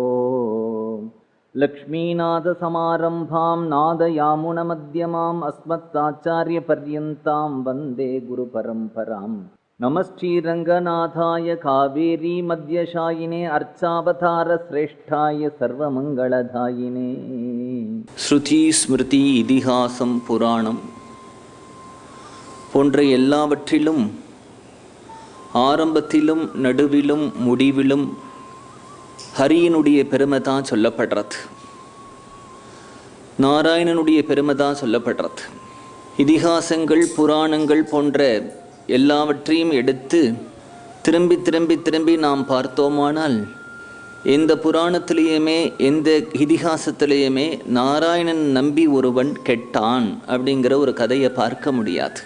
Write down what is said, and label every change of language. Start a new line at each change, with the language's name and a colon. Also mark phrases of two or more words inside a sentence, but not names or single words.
Sanskrit: लक्ष्मीनाथ समारंभां नादयामुनमध्यमाम् अस्मत्साचार्यपर्यन्तां वन्दे गुरुपरम्परां. नमश्रीरङ्गनाथाय कावेरी मध्यशायिने अर्चावतार श्रेष्ठाय सर्वमङ्गलदायिने. श्रुति स्मृति इतिहासं पुराणं
Tamil: போன்ற எல்லாவற்றிலும் ஆரம்பத்திலும் நடுவிலும் முடிவிலும் ஹரியினுடைய பெருமை தான் சொல்லப்படுறது. நாராயணனுடைய பெருமை தான் சொல்லப்படுறது. இதிகாசங்கள் புராணங்கள் போன்ற எல்லாவற்றையும் எடுத்து திரும்பி திரும்பி திரும்பி நாம் பார்த்தோமானால் எந்த புராணத்திலேயுமே எந்த இதிகாசத்திலேயுமே நாராயணன் நம்பி ஒருவன் கெட்டான் அப்படிங்கிற ஒரு கதையை பார்க்க முடியாது.